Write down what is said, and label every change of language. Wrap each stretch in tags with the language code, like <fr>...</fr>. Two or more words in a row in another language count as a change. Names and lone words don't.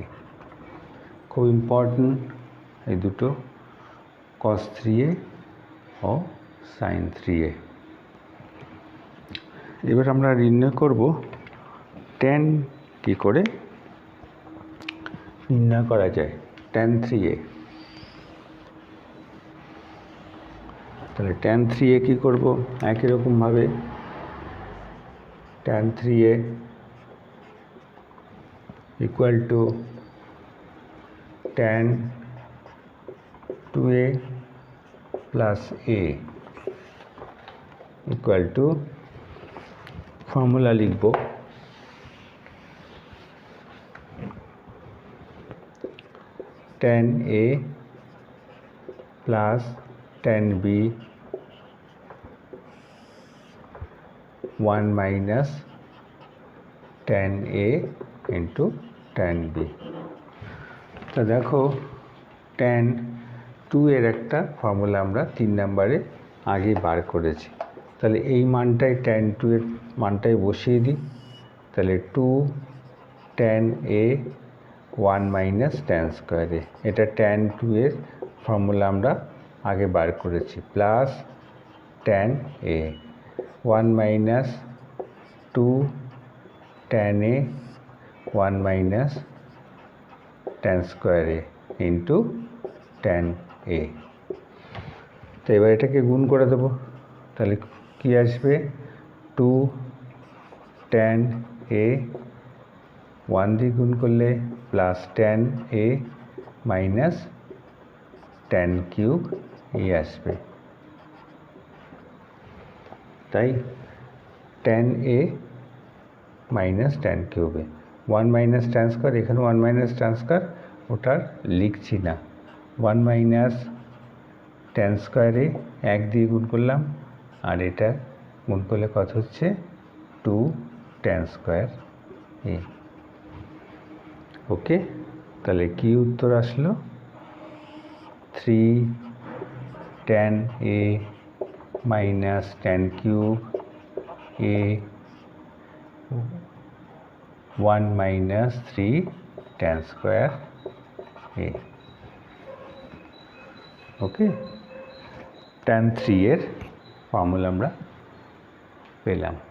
<bn>খুব ইম্পর্টেন্ট এই দুটো, cos 3a ও sin 3a। এবার আমরা নির্ণয় করব tan কি করে নির্ণয় করা যায়, tan 3a। তাহলে tan 3a কি করব, একই রকম ভাবে tan 3a</bn> <en>equal to</en> <bn>tan 2a প্লাস a</bn> <en>equal to,</en> <bn>ফর্মুলা লিখব tan a প্লাস tan b 1 মাইনাস tan a ইন্টু tan b। তো দেখো tan 2 এর একটা ফর্মুলা আমরা 3 নম্বরে আগে বার করেছি, তাহলে এই মানটাই tan 2 এর মানটাই বসিয়ে দিই। তাহলে 2 tan a 1 মাইনাস tan স্কোয়ার a, এটা tan 2 এর ফর্মুলা আমরা আগে বার করেছি, প্লাস tan a 1 মাইনাস 2 tan a 1 মাইনাস tan স্কোয়ার a ইন্টু tan a। তো এবার এটাকে গুণ করে দেবো, তাহলে কি আসবে 2 tan a 1 দিয়ে গুণ করলে প্লাস tan a মাইনাস tan কিউব a আসবে, তাই tan a মাইনাস tan কিউব a 1 মাইনাস tan স্কোয়ার, এখানে 1 মাইনাস tan স্কোয়ার, ওটা লিখছি না। 1 মাইনাস tan স্কোয়ারে 1 দিয়ে গুণ করলাম, আর এটা গুণ করলে কত হচ্ছে 2 tan স্কোয়ার a। ওকে, তাহলে কি উত্তর আসলো 3 tan a মাইনাস tan কিউব a 1 মাইনাস 3 tan স্কোয়ার a। ওকে, tan 3 এর ফর্মুলা আমরা পেলাম।</bn>